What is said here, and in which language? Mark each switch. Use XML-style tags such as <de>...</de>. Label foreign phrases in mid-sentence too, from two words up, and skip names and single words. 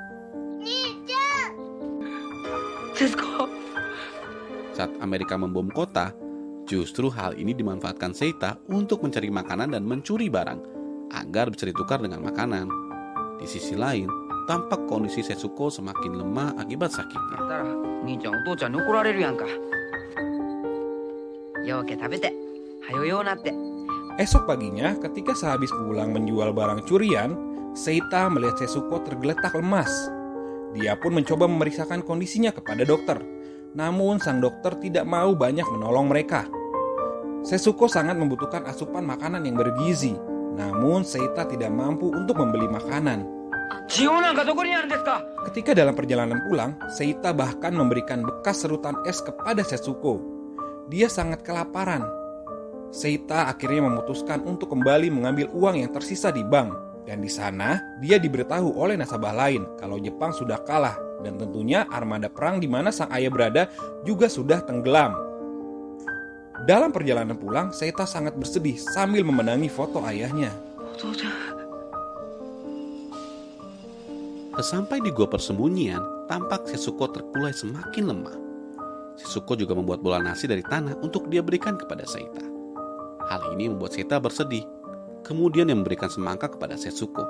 <id>Setsuko. Saat Amerika membom kota, justru hal ini dimanfaatkan Seita untuk mencari makanan dan mencuri barang agar bisa ditukar dengan makanan. Di sisi lain, tampak kondisi Setsuko semakin lemah akibat sakitnya.</id> <ja>たら兄ちゃんお父ちゃんに怒られるやんか。ようけ食べて、はよようなって。</ja> <id>Esok paginya, ketika sehabis pulang menjual barang curian, Seita melihat Setsuko tergeletak lemas. Dia pun mencoba memeriksakan kondisinya kepada dokter. Namun sang dokter tidak mau banyak menolong mereka. Setsuko sangat membutuhkan asupan makanan yang bergizi. Namun Seita tidak mampu untuk membeli makanan.</id> <ja>塩なんかどこにあるんですか。</ja> <id>Ketika dalam perjalanan pulang, Seita bahkan memberikan bekas serutan es kepada Setsuko. Dia sangat kelaparan. Seita akhirnya memutuskan untuk kembali mengambil uang yang tersisa di bank. Dan di sana, dia diberitahu oleh nasabah lain kalau Jepang sudah kalah. Dan tentunya armada perang di mana sang ayah berada juga sudah tenggelam. Dalam perjalanan pulang, Seita sangat bersedih sambil memenangi foto ayahnya.</id> <ja>お父ちゃん。</ja> <id>Sesampai di gua persembunyian, tampak Setsuko terkulai semakin lemah. Setsuko juga membuat bola nasi dari tanah untuk dia berikan kepada Seita. Hal ini membuat Seita bersedih. Kemudian dia memberikan semangka kepada Setsuko.</id>